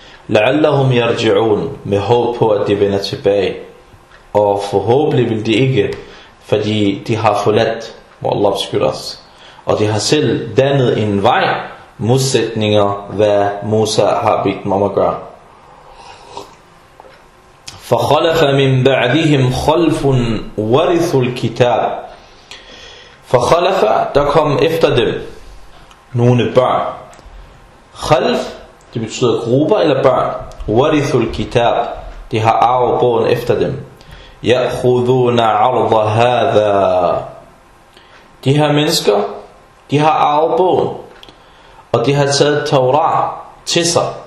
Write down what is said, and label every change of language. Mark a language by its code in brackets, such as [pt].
[ar] لَعَلَّهُمْ يَرْجِعُونَ, [da] med håb på at de vender tilbage. Og forhåbentlig vil de ikke, fordi de har forladt, må Allah beskytte os. Og de har selv dannet en vej, modsætninger, hvad Musa har bedt dem om at gøre. [ar] فَخَلَفَ مِنْ بَعْدِهِمْ خَلْفٌ وَرِثُ الْكِتَابِ, فَخَلَفَ, [da] der kom efter dem nogle børn. خَلْف, det betyder grupper eller børn. [ar] وَرِثُ الْكِتَابِ, [da] de har arvet bogen efter dem. [ar] يَأْخُذُونَ عَرْضَ هَذَا, [da] de her mennesker, de har arvet bogen, og de har taget Torah til sig.